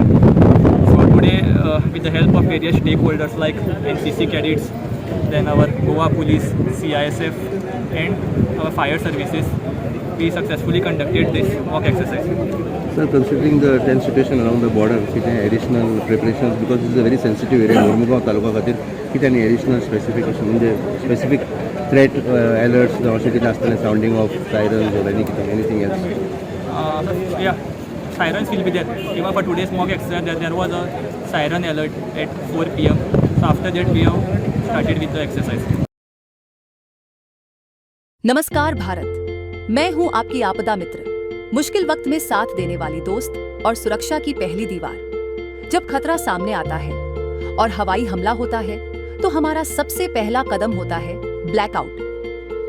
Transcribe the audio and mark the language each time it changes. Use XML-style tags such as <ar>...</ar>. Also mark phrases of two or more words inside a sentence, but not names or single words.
<en>So today, with the help of various stakeholders like NCC cadets, then our Goa Police, CISF, and our fire services, we successfully conducted this mock exercise. Sir, considering the tense situation around the border, किती additional preparations, because this is a very sensitive area, Mormugaon</en> <kok>तालुका खातीर किती</kok> <en>any additional specification, म्हणजे specific threat alerts</en> <kok>जावं अशें कितें आसतलें,</kok> <en>sounding of sirens or anything else? Yeah, sirens will be there. Even for today's mock exercise, there was a siren alert at 4 PM. So after that, we have started with the exercise.</en> <hi>नमस्कार भारत, मैं हूं आपकी आपदा मित्र, मुश्किल वक्त में साथ देने वाली दोस्त और सुरक्षा की पहली दीवार. जब खतरा सामने आता है और हवाई हमला होता है, तो हमारा सबसे पहला कदम होता है ब्लैकआउट.</hi>